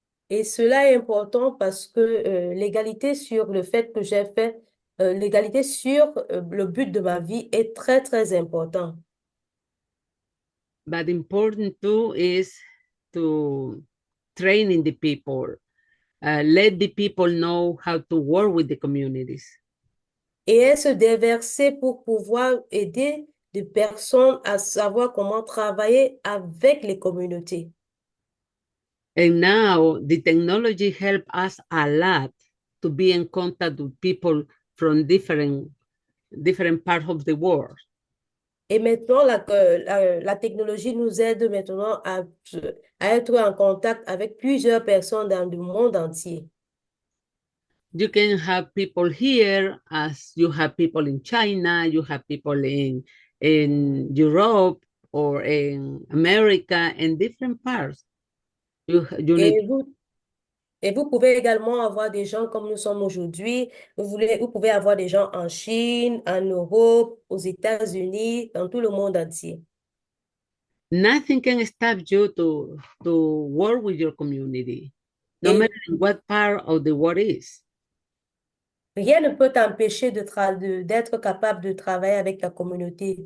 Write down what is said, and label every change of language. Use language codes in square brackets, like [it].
[fr] Et cela est important parce que l'égalité sur le fait que j'ai fait, l'égalité sur le but de ma vie est très, très important. [en] But important too is to training the people, let the people know how to work with the communities. [fr] Et elle se déverser pour pouvoir aider des personnes à savoir comment travailler avec les communautés. [en] And now the technology help us a lot to be in contact with people from different parts of the world. [fr] Et maintenant, la technologie nous aide maintenant à être en contact avec plusieurs personnes dans le monde entier. [en] You can have people here as you have people in China, you have people in Europe or in America, in different parts. You need [fr] Et vous pouvez également avoir des gens comme nous sommes aujourd'hui. Vous pouvez avoir des gens en Chine, en Europe, aux États-Unis, dans tout le monde entier. [en] Nothing can stop you to work with your community, no matter what part of the world is. [fr] Rien ne peut t'empêcher d'être capable de travailler avec la communauté.